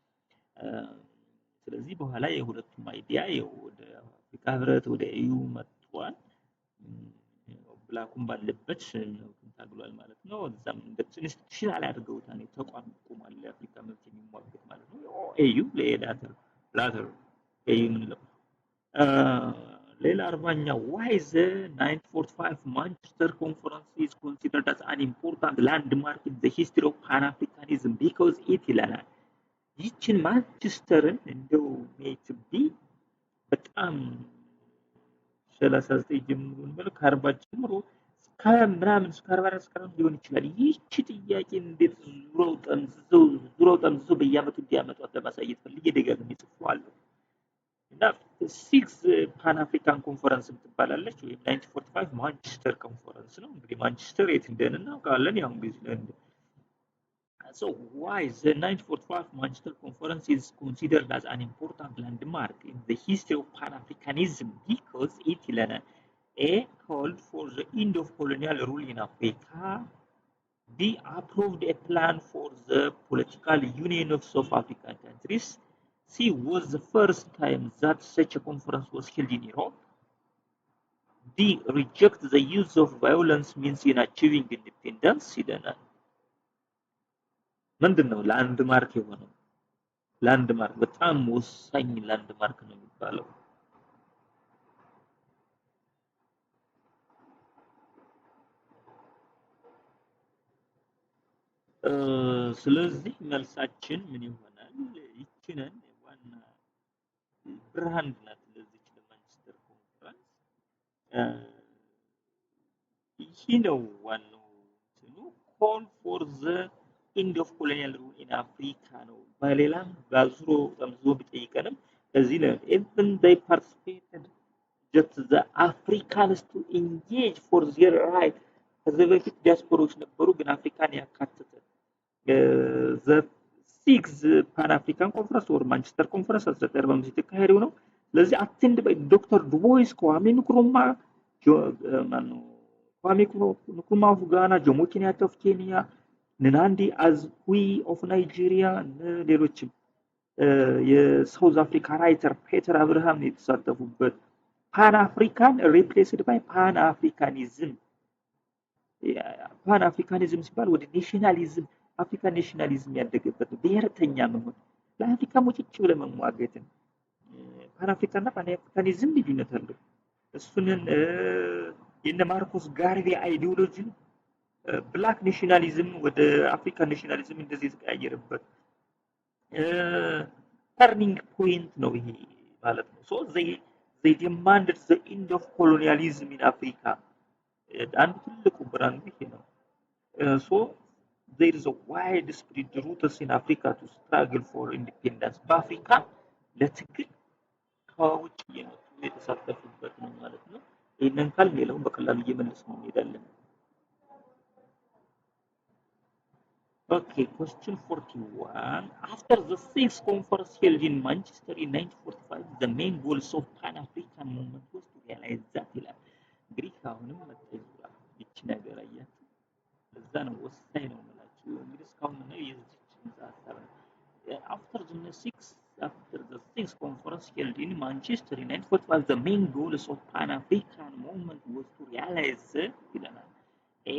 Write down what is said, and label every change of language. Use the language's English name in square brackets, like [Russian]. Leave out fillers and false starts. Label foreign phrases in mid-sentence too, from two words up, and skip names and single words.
[Amharic] ስለዚህ በኋላ የሁለቱም አይዲያ ወደ አፍሪካ ህብረት ወደ ኢዩ መጥቷል። ብላኩም ባለበት ታግሏል ማለት ነው። እዛም እንደ ኢንስቲትዩሽናል አድርገውታል። ተቋም ቆሟል ለአፍሪካ መብት የሚሟገት ማለት ነው። [English] AU later AU [Amharic] ምንለው ሌላ 40ኛ [English] why the 1945 Manchester Conference is considered as an important landmark in the history of Pan-Africanism because it [Amharic] ይላል። ይችን ማንቸስተርን እንደው ሜትቢ በጣም 39 ጀምሮ ነው ከ40 ጀምሮ ከምናምን እስከ 44 ሊሆን ይችላል። ይህች ጥያቄ እንዴት ዙረው ጠምዝዘው በየዓመቱ እንዲያመጧት ለማሳየት ፈልጌ ደጋግሜ ጽፌዋለሁ። እና [English] Six Pan African Conference [Amharic] ትባላለች ወይም 1945 ማንቸስተር ኮንፈረንስ ነው። እንግዲህ ማንቸስተር የት እንደሆነ እናውቃለን። ያው እንግሊዝላንድ [English] So why the 1945 Manchester Conference is considered as an important landmark in the history of Pan-Africanism because it A called for the end of colonial rule in Africa. B approved a plan for the political union of South African countries. C was the first time that such a conference was held in Europe. D reject the use of violence means in achieving independence. [Amharic] ምንድነው ላንድማርክ የሆነው? ላንድማርክ በጣም ወሳኝ ላንድማርክ ነው የሚባለው። ስለዚህ መልሳችን ምን ይሆናል? ይችነን ዋና ብራንድ ናት ለዚች ለማንቸስተር ኮንፈረንስ። ይህ ነው ዋናው እንትኑ [English] call for the end of colonial rule in Africa [Amharic] ነው። በሌላም ባዙሮ ጠምዞ ቢጠይቀንም እዚህ ነው [English] even they participated just the Africans to engage for their right [Amharic] ከዚህ በፊት ዲያስፖሮች ነበሩ ግን አፍሪካን ያካተተ [English] the sixth Pan African Conference or Manchester Conference 1945 [Amharic] የተካሄደው ነው። ስለዚህ [English] attend by Dr. [Amharic] Dubois kwame nkrumah kwame nkrumah of Ghana Jomo Kenyatta of Kenya Nnamdi Azikiwe of Nigeria ሌሎችም የሳውዝ አፍሪካ ራይተር ፔተር አብርሃም የተሳተፉበት [English] Pan African replaced by Pan Africanism Pan Africanism [Amharic] ሲባል ወደ ኔሽናሊዝም [English] African nationalism [Amharic] ያደገበት ብሔርተኛ መሆን ለአፍሪካ ሙጭጭ ብለ መሟገትን ፓን አፍሪካና [English] Pan Africanism [Amharic] ልዩነት አለው። እሱንን የነ ማርኮስ ጋርቬ አይዲዮሎጂ [English] Black nationalism [Amharic] ወደ [English] African nationalism [Amharic] እንደዚህ የተቀያየረበት [English] turning point [Amharic] ነው ይሄ ማለት ነው። [English] so they demanded the end of colonialism in Africa [Amharic] አንዱ ትልቁ ብራንድ ይሄ ነው። [English] so there is a widespread roots in Africa to struggle for independence [Amharic] በአፍሪካ ለትግል ከውጭ የመጡ የተሳተፉበት ነው ማለት ነው። ይሄንን ካልን ሌላውን በቀላሉ እየመለስን እንሄዳለን። [English] Okay, question 41. After the sixth conference held in Manchester in 1945, the main goals of Pan-African movement was to realize that Greek [Amharic] አሁንም መጥተውላ እቺ ነገር አያችሁ እዛ ነው ወሳኝ ነው ማለት ነው። እንግዲህ እስካሁን ነው የዚህችን ሀሳብ [English] after the sixth conference held in Manchester in 1945, the main goals of Pan-African movement was to realize [Amharic] ይላል [English] A.